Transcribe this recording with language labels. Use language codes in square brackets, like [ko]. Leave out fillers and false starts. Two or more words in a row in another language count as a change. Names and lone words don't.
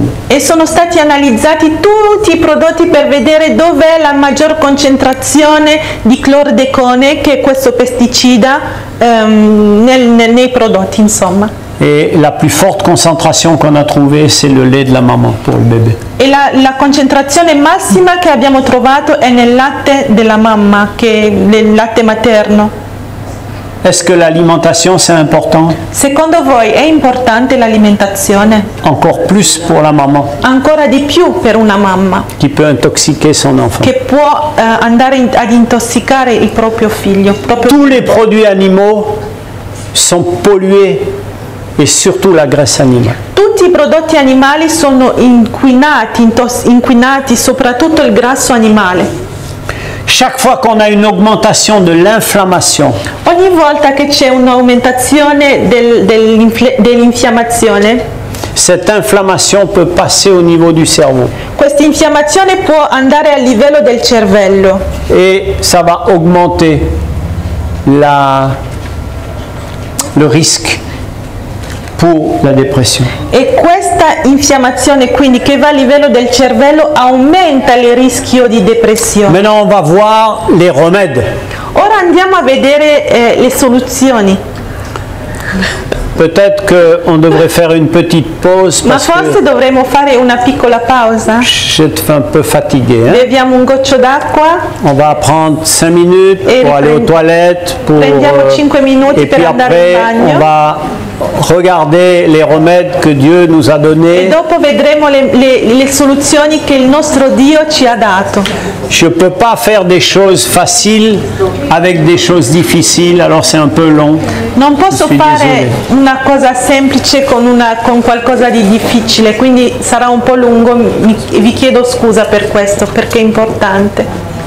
[it] E sono stati analizzati tutti i prodotti per vedere dov'è la maggior concentrazione di clordecone, che è questo pesticida, nei prodotti, insomma. [fr] Et la plus forte concentration qu'on a trouvée, c'est le lait de la maman pour le bébé. [it] E la concentrazione massima che abbiamo trovato è nel latte della mamma, che è nel latte materno. [fr] Est-ce que l'alimentation, c'est important? [it] Secondo voi è importante l'alimentazione? [fr] Encore plus pour la maman, [it] Ancora di più per una mamma, [fr] qui peut intoxiquer son enfant. [it] che può andare ad intossicare il proprio figlio. [fr] Tous les produits animaux sont pollués, et surtout la graisse animale. [it] Tutti i prodotti animali sono inquinati, soprattutto il grasso animale. [fr] Chaque fois qu'on a une augmentation de l'inflammation, [it] Ogni volta che c'è un'aumentazione dell'infiammazione, [fr] cette inflammation peut passer au niveau du cerveau. [it] questa infiammazione può andare a livello del cervello [fr] Et ça va augmenter le risque pour la dépression. [it] e questa infiammazione, quindi che va a livello del cervello, aumenta il rischio di depressione. [fr] Maintenant, on va voir les remèdes. [it] Ora andiamo a vedere le soluzioni. [fr] Peut-être qu'on devrait faire une petite pause [it] Ma [fr] parce [it] forse [fr] que [it] dovremmo fare una piccola pausa. [fr] je te fais un peu fatigué. Hein? [it] Beviamo un goccio d'acqua. [fr] On va prendre 5 minutes Et pour aller aux toilettes. [it] prendiamo 5 minuti [fr] et [it] per [fr] puis [it] andare [fr] après, [it] in bagno. [fr] on va regarder les remèdes que Dieu nous a [it] E [fr] donnés. [it] dopo vedremo le soluzioni che il nostro Dio ci ha dato. [fr] Je ne peux pas faire des choses faciles avec des choses difficiles, alors c'est un peu long. [it] Non posso Sì, fare [fr] désolé. [it] una cosa semplice con qualcosa di difficile, quindi sarà un po' lungo, vi chiedo scusa per questo, perché è importante.